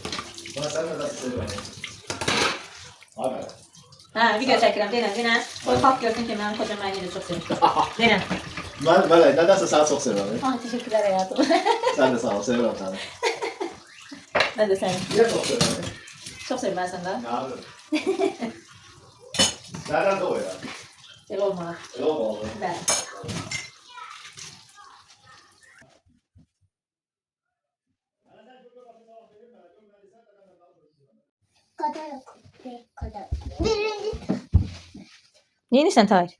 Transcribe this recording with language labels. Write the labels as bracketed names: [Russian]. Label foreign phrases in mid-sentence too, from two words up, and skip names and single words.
[Turkish] Bana sen de nasıl seviyorsun? Abi. Ha, [Azerbaijani] video çəkirəm, denən. Qoy xalq görsün ki, mənim kocam məni də çox sevir. Denən. [Turkish] Ben nedense seni çok seviyorum. Ah, teşekkürler hayatım. Sen de sağ ol, seviyorum seni. Ben de seni. Niye çok seviyorsun? Çok seviyorum ben seni de. Ne yapıyorsun? Nereden doğuyor? Gel olma. Yok oldu. Ben. [Azerbaijani] Neyini sən Tahir?